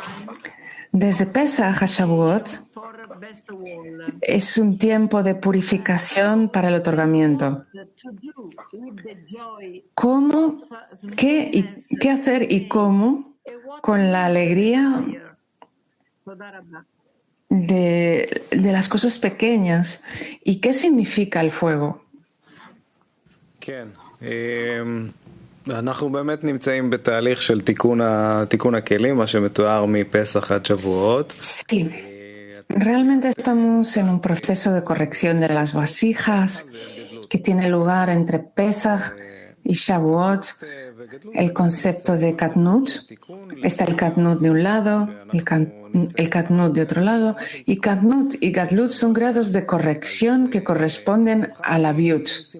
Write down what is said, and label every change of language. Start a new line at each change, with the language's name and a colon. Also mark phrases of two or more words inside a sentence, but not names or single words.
Spanish: Desde Pesach a Shavuot es un tiempo de purificación para el otorgamiento. ¿Cómo, qué hacer y cómo con la alegría de las cosas pequeñas? ¿Y qué significa el fuego?
Hebrew: אנחנו באמת נמצאים בתהליך של תיקון הכלים, מה שמתואר מפסח עד שבועות.
Spanish: Sí, realmente estamos en un proceso de corrección de las vasijas que tiene lugar entre Pesach y Shavuot. El concepto de Katnut, está el Katnut de un lado, el Katnut de otro lado, y Katnut y Gadlut son grados de corrección que corresponden a la Biut.